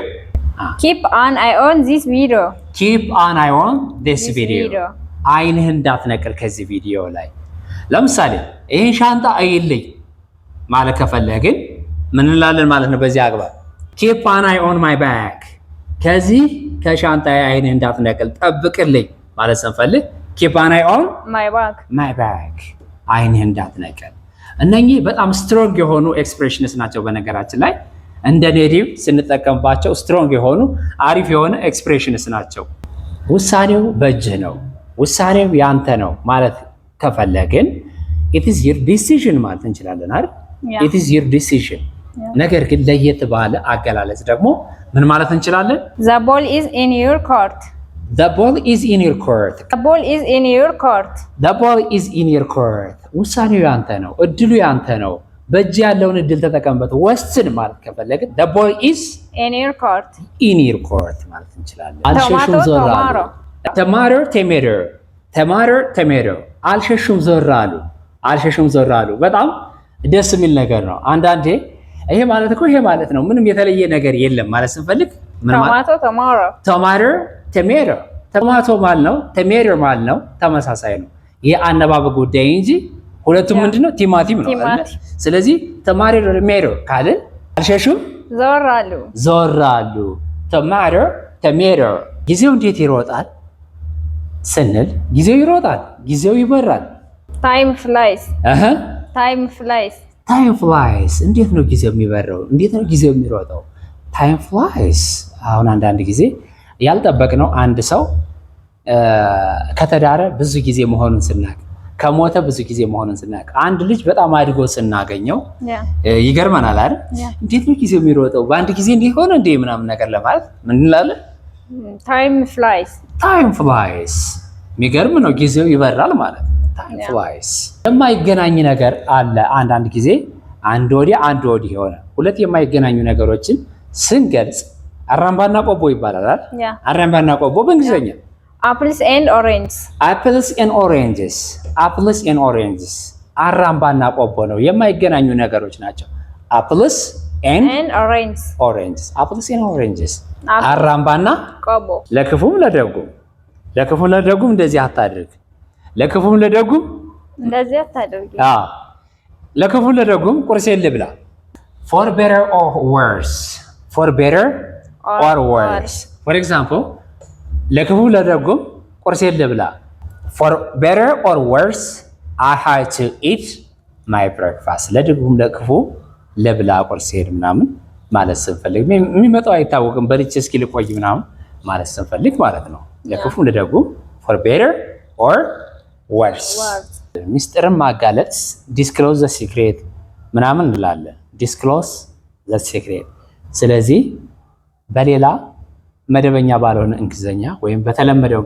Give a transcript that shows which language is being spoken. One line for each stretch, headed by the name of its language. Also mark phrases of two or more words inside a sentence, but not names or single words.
English: keep an eye on this video. keep an eye on this video.
Amharic: አይንህ እንዳትነቅል ከዚህ ቪዲዮ ላይ። ለምሳሌ ይሄን ሻንጣ አይልኝ ማለት ከፈለግን ምን እንላለን ማለት ነው? በዚህ አግባብ
English: keep an eye on my bag
Amharic: ከዚህ ከሻንጣዬ አይንህ እንዳትነቅል ጠብቅልኝ ማለት ስንፈልግ
English: keep an eye on my bag
Amharic: አይንህ እንዳትነቅል። እነኚህ በጣም ስትሮንግ የሆኑ ኤክስፕሬሽንስ ናቸው። በነገራችን ላይ እንደ ኔቲቭ ስንጠቀምባቸው ስትሮንግ የሆኑ አሪፍ የሆነ ኤክስፕሬሽንስ ናቸው። ውሳኔው በእጅህ ነው፣ ውሳኔው ያንተ ነው ማለት ከፈለግን
English: it is your decision
Amharic: ማለት እንችላለን አይደል?
English: it is your decision።
Amharic: ነገር ግን ለየት ባለ አገላለጽ ደግሞ ምን ማለት እንችላለን?
English: the ball is in your court. the ball is in your court. the ball is in your court. the ball is in your court ውሳኔው ያንተ ነው፣ እድሉ ያንተ ነው፣ በእጅ ያለውን እድል ተጠቀምበት ወስን ማለት ከፈለግን the ball is in your court. in your court
Amharic: ማለት እንችላለን። አልሸሹም ዞራሉ
English: tomato tomato tomato tomato
Amharic: አልሸሹም ዞራሉ አልሸሹም ዞራሉ በጣም ደስ የሚል ነገር ነው። አንዳንዴ ይሄ ማለት እኮ ይሄ ማለት ነው ምንም የተለየ ነገር የለም ማለት ስንፈልግ ምን ማለት
English: tomato tomato tomato
Amharic: ማለት ነው tomato ማለት ነው ተመሳሳይ ነው። ይሄ አነባበብ ጉዳይ እንጂ ሁለቱም ምንድነው ቲማቲም ነው አይደል? ስለዚህ
English: tomato tomato
Amharic: ካልን አልሸሹም ዞራሉ
English: tomato tomato
Amharic: ጊዜው እንዴት ይሮጣል ስንል ጊዜው ይሮጣል፣ ጊዜው ይበራል።
English: time flies. time flies. time flies
Amharic: እንዴት ነው ጊዜው የሚበረው? እንዴት ነው ጊዜው የሚሮጠው?
English: time flies።
Amharic: አሁን አንዳንድ ጊዜ ያልጠበቅነው አንድ ሰው ከተዳረ ብዙ ጊዜ መሆኑን ስናቅ፣ ከሞተ ብዙ ጊዜ መሆኑን ስናቅ፣ አንድ ልጅ በጣም አድጎ ስናገኘው ይገርመናል አይደል? እንዴት ነው ጊዜው የሚሮጠው? በአንድ ጊዜ እንዲህ ሆነ እንዴ ምናምን ነገር ለማለት ምን እንላለን?
English: time flies. time flies
Amharic: የሚገርም ነው፣ ጊዜው ይበራል ማለት ነው።
English: time flies።
Amharic: የማይገናኝ ነገር አለ። አንዳንድ ጊዜ አንድ ወዲህ አንድ ወዲህ የሆነ ሁለት የማይገናኙ ነገሮችን ስንገልጽ አራምባና ቆቦ ይባላል አይደል? አራምባና ቆቦ በእንግሊዘኛ
English: apples and oranges. apples and oranges. apples and oranges
Amharic: አራምባና ቆቦ ነው፣ የማይገናኙ ነገሮች ናቸው።
English: apples and oranges apples and oranges አራምባና
Amharic: ቆቦ ለክፉም ለደጉም እንደዚህ አታድርግ ለክፉም ለደጉም እንደዚህ አታድርግ ለክፉም ለደጉም ቁርሴን ልብላ
English: for better or worse for example
Amharic: ለክፉም ለደጉም ቁርሴን ልብላ
English: for better or worse I had to eat my breakfast
Amharic: ለደጉም ለክፉ ለብላ ቁርሴን ምናምን ማለት ስንፈልግ የሚመጣው አይታወቅም በልቼ እስኪ ልቆይ ምናምን ማለት ስንፈልግ ማለት ነው ለክፉም ለደጉም
English: for better or worse
Amharic: ሚስጥርን ማጋለጥ
English: disclose the secret
Amharic: ምናምን እንላለን
English: disclose the secret
Amharic: ስለዚህ በሌላ መደበኛ ባልሆነ እንግሊዘኛ ወይም በተለመደው